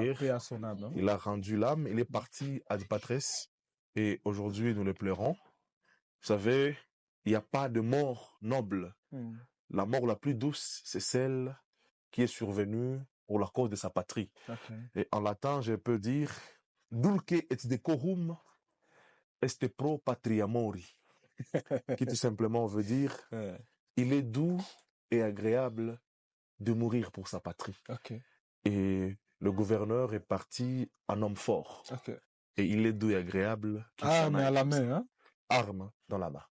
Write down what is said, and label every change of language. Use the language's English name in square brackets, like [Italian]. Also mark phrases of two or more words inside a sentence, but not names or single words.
[French] hier, il a rendu l'âme, il est parti à Dipatresse. Et aujourd'hui, nous le pleurons. Vous savez, il n'y a pas de mort noble. La mort la plus douce, c'est celle qui est survenue pour la cause de sa patrie. Et en latin, je peux dire [Latin] dulce et decorum est pro patria mori, [French] qui tout simplement veut dire il est doux et agréable de mourir pour sa patrie. Et le gouverneur est parti un homme fort. Et il est doux et agréable. Arme à la main, hein? Arme dans la main.